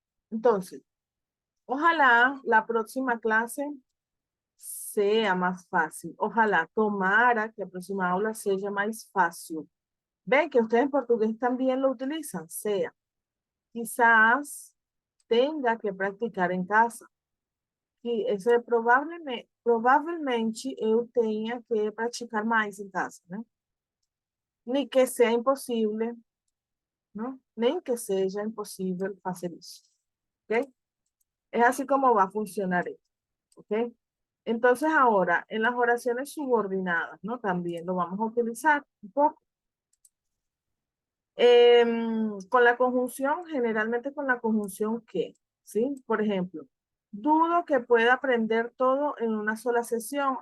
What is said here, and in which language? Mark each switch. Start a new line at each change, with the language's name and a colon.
Spanish: Entonces, ojalá la próxima clase sea más fácil.
Portuguese: Ojalá tomara que a próxima aula
Spanish: sea más fácil. Ven que ustedes en portugués también lo utilizan, sea. Quizás tenga que praticar em casa.
Portuguese: Que isso é provavelmente eu tenha que praticar mais em casa, né? Nem que seja impossível, não? Nem que seja impossível fazer isso, ¿ok?
Spanish: Es así como va a funcionar esto, ¿ok? Entonces ahora, en las oraciones subordinadas, ¿no? También lo vamos a utilizar un poco. Con la conjunción, generalmente con la conjunción que, ¿sí? Por ejemplo, dudo que pueda aprender todo en una sola sesión.